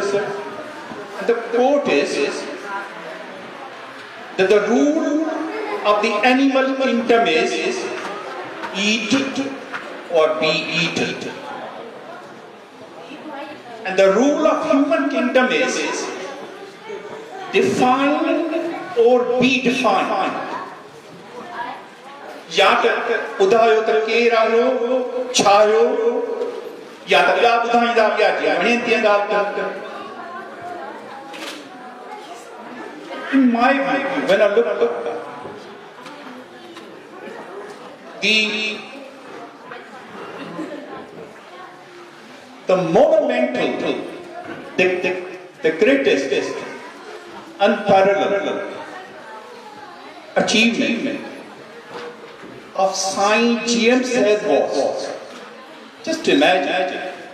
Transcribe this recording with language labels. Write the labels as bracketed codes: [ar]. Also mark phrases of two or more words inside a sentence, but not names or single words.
[en] And the quote is that the rule of the animal kingdom is eat or be eaten. And the rule of human kingdom is define or be defined. [sd] या त ॿुधायो त केरु आहियो छा आहियो या त ॿिया ॿुधाईंदा ॿिया ॼाणे तीअं ॻाल्हि [en] In my view, when I look the monumental, the greatest, unparalleled achievement of science James said was, just imagine,